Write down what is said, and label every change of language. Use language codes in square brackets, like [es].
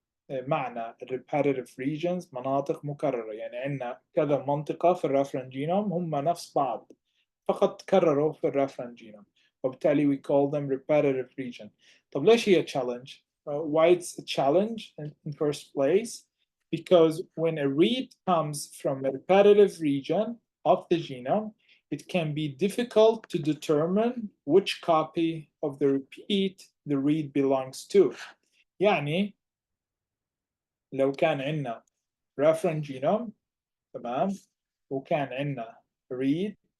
[ar] معنى repetitive regions مناطق مكررة، يعني عندنا كذا منطقة في الريفرنس جينوم هم نفس بعض فقط تكرروا في الريفرنس جينوم، وبالتالي [en] we call them repetitive region. [ar] طب ليش هي challenge؟ [en] Why it's a challenge in first place? Because when a read comes from a repetitive region of the genome, it can be difficult to determine which copy of the repeat the read belongs to. [ar] يعني لو كان عندنا reference genome تمام وكان عندنا read.